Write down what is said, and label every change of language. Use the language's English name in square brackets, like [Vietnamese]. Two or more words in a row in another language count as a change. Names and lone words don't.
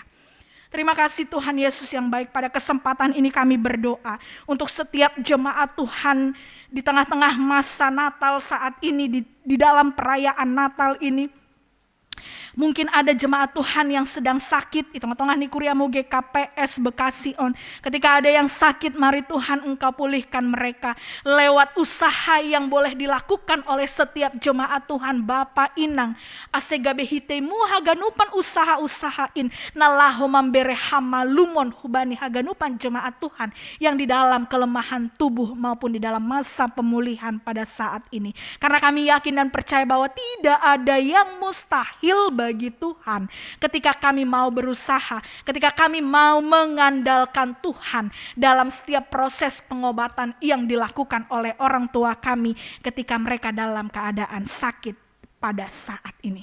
[Indonesian] Terima kasih Tuhan Yesus yang baik, pada kesempatan ini kami berdoa untuk setiap jemaat Tuhan di tengah-tengah masa Natal saat ini, di dalam perayaan Natal ini. Mungkin ada jemaat Tuhan yang sedang sakit di tengah-tengah Nikuriamu GKPS Bekasi On. Ketika ada yang sakit, mari Tuhan Engkau pulihkan mereka lewat usaha yang boleh dilakukan oleh setiap jemaat Tuhan. Bapa Inang [Batak Simalungun] asegabehitemu haganupan usaha-usahain nalaho mambere hamalumon hubani haganupan [Indonesian] jemaat Tuhan yang di dalam kelemahan tubuh maupun di dalam masa pemulihan pada saat ini. Karena kami yakin dan percaya bahwa tidak ada yang mustahil bagi Tuhan. Ketika kami mau berusaha, ketika kami mau mengandalkan Tuhan dalam setiap proses pengobatan yang dilakukan oleh orang tua kami ketika mereka dalam keadaan sakit pada saat ini.